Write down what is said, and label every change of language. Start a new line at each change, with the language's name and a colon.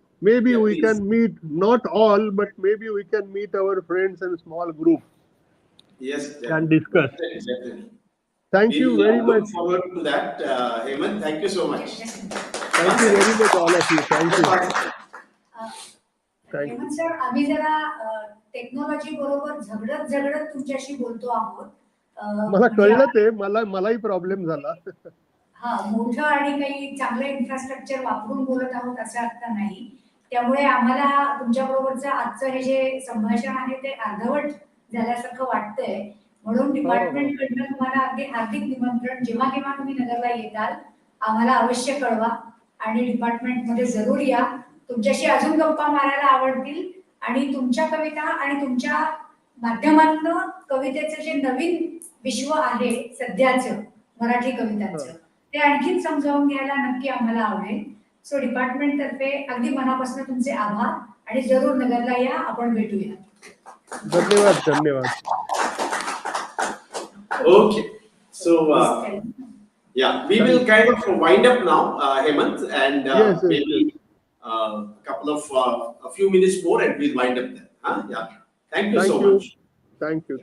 English: Maybe we please. can meet, not all, but maybe we can meet our friends in a small group. Yes. And discuss. Definitely. Thank you very much. Look forward to that, Hemant. Thank you so much. Thank you very much, all of you. Thank you. Thank you.
Marathi: Hemant sir, आम्ही जरा technology बरोबर झगडत झगडत तुमच्याशी बोलतो आहोत. मला म्हणजे कळलं ते, मलाही प्रॉब्लेम झाला. हा, मोठं आणि काही चांगलं इन्फ्रास्ट्रक्चर वापरून बोलत आहोत असा अर्थ नाही. त्यामुळे आम्हाला तुमच्या बरोबरचं आजचं हे जे संभाषण आहे ते अर्धवट झाल्यासारखं वाटतंय. म्हणून डिपार्टमेंट कडनं तुम्हाला अगदी हार्दिक निमंत्रण. जेव्हा केव्हा तुम्ही नगरला येताल आम्हाला अवश्य कळवा आणि डिपार्टमेंट मध्ये जरूर या. तुमच्याशी अजून गप्पा मारायला आवडतील आणि तुमच्या कविता आणि तुमच्या माध्यमातून कवितेचं जे नवीन विश्व आहे सध्याचं मराठी कवितांचं ते आणखीन समजावून घ्यायला नक्की आम्हाला आवडेल. सो डिपार्टमेंट तर्फे अगदी मनापासून तुमचे आभार आणि जरूर नगरला या, आपण भेटूया. धन्यवाद, धन्यवाद.
English: Okay, so yeah, we will kind of wind up now, Hemant, and Yes, maybe a few minutes more, and we'll wind up then. Yeah. Thank you so much. Thank you.